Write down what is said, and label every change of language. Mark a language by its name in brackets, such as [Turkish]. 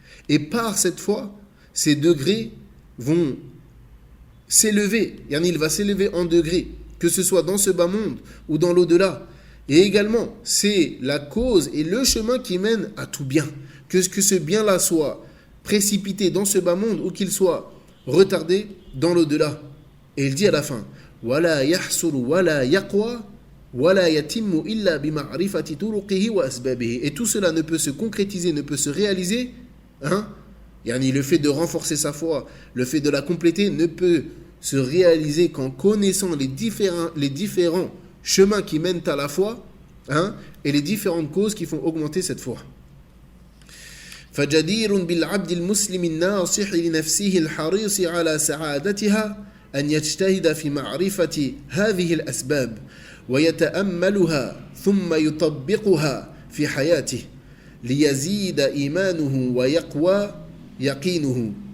[French] Et par cette foi, ces degrés vont s'élever. Yani il va s'élever en degrés, que ce soit dans ce bas monde ou dans l'au-delà. Et également, c'est la cause et le chemin qui mène à tout bien. Que ce bien-là soit précipité dans ce bas monde ou qu'il soit retardé dans l'au-delà. Et il dit à la fin, [Arabic] وَلَا يَحْصُلُ وَلَا يَقْوَى وَلَا يَتِمُّ إِلَّا بِمَعْرِفَةِ طُرُقِهِ وَأَسْبَابِهِ. [French] Et tout cela ne peut se concrétiser, ne peut se réaliser, yani le fait de renforcer sa foi, le fait de la compléter ne peut se réaliser qu'en connaissant les différents chemins qui mènent à la foi, et les différentes causes qui font augmenter cette foi. [Arabic] فجدير بالعبد المسلم الناصح لنفسه الحريص على سعادتها أن يجتهد في معرفة هذه الأسباب ويتأملها ثم يطبقها في حياته ليزيد إيمانه ويقوى يقينه